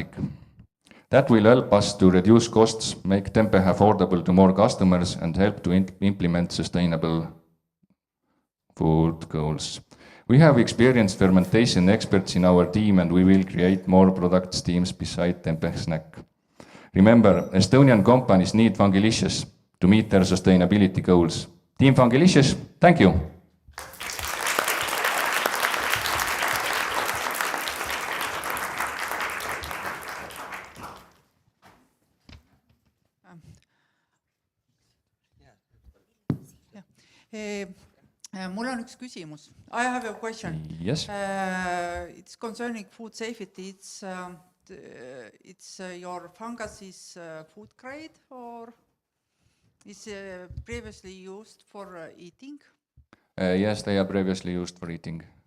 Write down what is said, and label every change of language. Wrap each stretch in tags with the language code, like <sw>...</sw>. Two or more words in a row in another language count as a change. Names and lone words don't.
<en>That will help us to reduce costs, make Tempe affordable to more customers, and help to implement sustainable food goals. We have experienced fermentation experts in our team, and we will create more product teams beside Tempe Snack. Remember, Estonian companies need Fungilicious to meet their sustainability goals. Team Fungilicious, thank you.</en> <et>Mul on üks küsimus.</et> <en>I have a question. Yes. It's concerning food safety. It's your fungus is food grade or is previously used for eating? Yes, they are previously used for eating.</en>